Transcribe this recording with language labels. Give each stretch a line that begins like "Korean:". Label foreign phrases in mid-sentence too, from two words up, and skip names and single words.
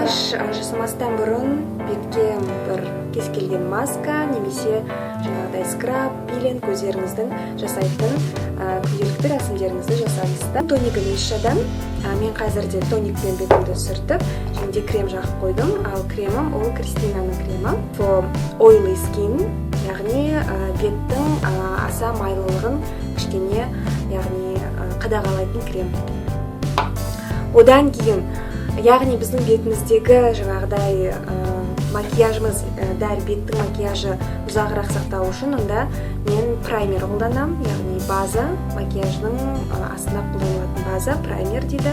Kazakh: Жасамастан бұрын бетке бір кез келген маска немесе жаңағыдай скраб, пилинг көздеріңіздің жасайтын күнделікті рәсімдеріңізді жасаңыздар. Тоникім Мишадан. Мен қазірде тоникпен бетімді сүртіп, және де крем жағып қойдым. Ал кремім ол Кристинаның кремі.
English: For oily skin,
Kazakh: яғни беттің аса майлылығын кішкене, яғни қадағалайтын крем. Одан кейін, яғни біздің бетіміздегі жаңағыдай макияжымыз, дәл беттің макияжы ұзағырақ сақтау үшін, онда мен праймер қолданам, яғни база, макияжның астына қолданылатын база, праймер дейді.